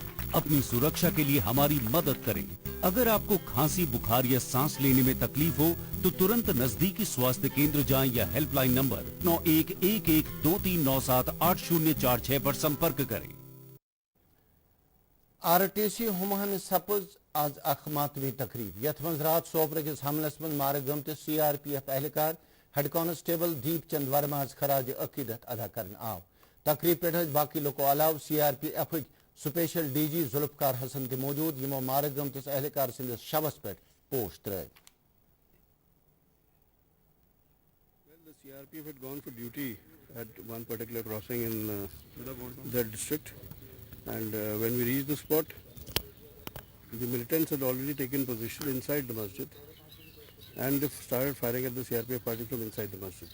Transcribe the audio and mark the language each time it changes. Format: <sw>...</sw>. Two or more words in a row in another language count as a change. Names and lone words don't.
<hi>अपनी सुरक्षा के लिए हमारी मदद करें। अगर आपको खांसी बुखार या सांस लेने में तकलीफ हो तो तुरंत नजदीकी स्वास्थ्य केंद्र जाएं या हेल्पलाइन नंबर 911123978046 पर संपर्क करें।</hi> <ks>RTC हुमहन सपज आज मातमी तकरीब यथ मज रात सोपर किस हमलस मज मार गमतिस CRPF एहलकार</ks> <en>head constable</en> <ks>दीप चंद वर्मा खराज अकीदत अदा करन आव तकरीब पे बाकी लोगों अलाव CRPF स्पेशल DG जुल्फकार हसन ते मौजूद यमो मारक गमतिस एहलकार सिंदिस शवस पे पोस्ट त्रै</ks> <en>Well, the CRPF had gone for duty at one particular crossing in that district, and when we reached the spot, the militants had already taken position inside the masjid, and they started firing at the CRPF party from inside the masjid.</en>